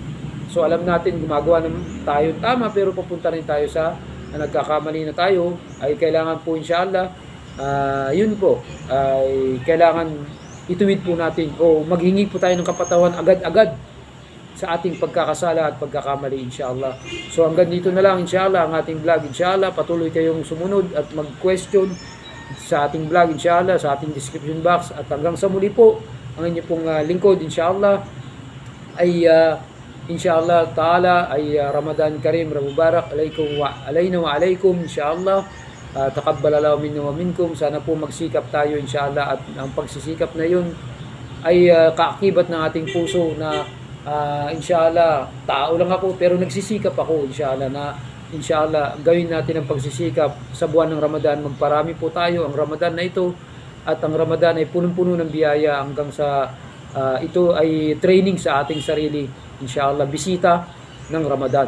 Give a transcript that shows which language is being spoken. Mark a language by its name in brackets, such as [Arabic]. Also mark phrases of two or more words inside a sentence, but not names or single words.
[Filipino] So alam natin gumagawa tayo tama pero papunta rin tayo sa nagkakamali na tayo, ay kailangan po inshallah yun po ay kailangan ituwid po natin o maghingi po tayo ng kapatawan agad-agad sa ating pagkakasala at pagkakamali inshallah. So hanggang dito na lang inshallah ang ating vlog inshallah. Patuloy kayong sumunod at mag-question sa ating vlog inshallah, sa ating [English] description box, [Filipino] at hanggang sa muli po ang inyong pong lingkod inshallah ay [Arabic] إن شاء الله تعالى [Filipino] ay [Arabic] رمضان كريم, مبارك عليكم وعلينا وعليكم [Filipino] inshallah. [Arabic] تقبل الله منا ومنكم. [Filipino] Sana po magsikap tayo inshallah, at ang pagsisikap na yun ay kaakibat ng ating puso na inshallah, tao lang ako pero nagsisikap ako inshallah na inshallah gawin natin ang pagsisikap sa buwan ng Ramadan. Magparami po tayo ang Ramadan na ito, at ang Ramadan ay punong-puno ng biyaya hanggang sa ito ay training sa ating sarili inshallah, bisita ng Ramadan.